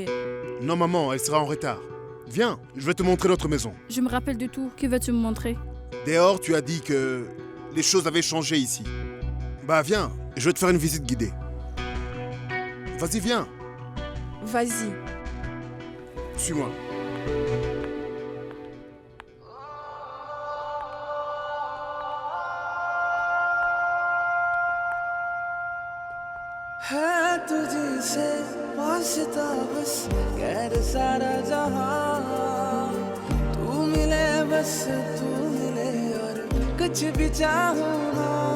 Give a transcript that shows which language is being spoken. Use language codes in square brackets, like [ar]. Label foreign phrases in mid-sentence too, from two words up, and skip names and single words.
[fr] Non, maman, elle sera en retard. Viens, je vais te montrer notre maison. Je me rappelle de tout. Que vas-tu me montrer? Dehors, tu as dit que les choses avaient changé ici. Bah viens, je vais te faire une visite guidée. Vas-y, viens. Vas-y. Suis-moi. [hi] है तुझी से वास्ता बस गैर सारा जहां तू मिले बस तू मिले और कुछ भी चाहूं ना